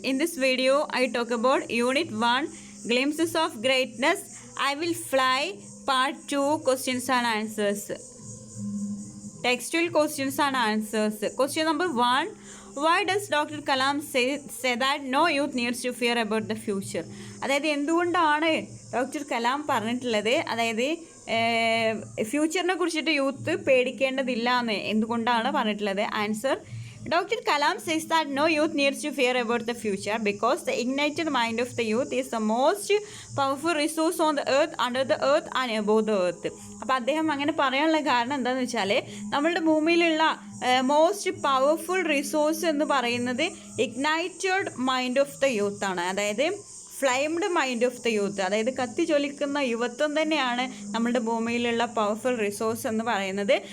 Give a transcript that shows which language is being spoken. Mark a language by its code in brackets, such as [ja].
[en] In this video, I talk about Unit 1, Glimpses of Greatness. I will fly Part 2, Questions and Answers. Textual questions and answers. Question number 1. Why does Dr. Kalam say that no youth needs to fear about the future? [ml] അതായത് എന്തുകൊണ്ടാണ് doctor Kalam പറഞ്ഞിട്ടുള്ളത്, അതായത് ഫ്യൂച്ചറിനെ കുറിച്ചിട്ട് youth പേടിക്കേണ്ടതില്ല എന്ന് എന്തുകൊണ്ടാണ് പറഞ്ഞിട്ടുള്ളത്? [en] Answer: Dr. Kalam says that no youth needs to fear about the future because the ignited mind of the youth is the most powerful resource on the earth, under the earth and above the earth. [ml] അപ്പോൾ അദ്ദേഹം അങ്ങനെ പറയാനുള്ള കാരണം എന്താണെന്ന് വെച്ചാൽ, നമ്മളുടെ ഭൂമിയിലുള്ള [en] most powerful resource [ml] എന്ന് പറയുന്നത് [en] ignited mind of the youth [ml] ആണ്. അതായത് [en] flamed mind of the youth, [ml] അതായത് കത്തിജ്വലിക്കുന്ന യുവത്വം തന്നെയാണ് നമ്മുടെ ഭൂമിയിലുള്ള പവർഫുൾ റിസോഴ്സ് എന്ന് പറയുന്നത്.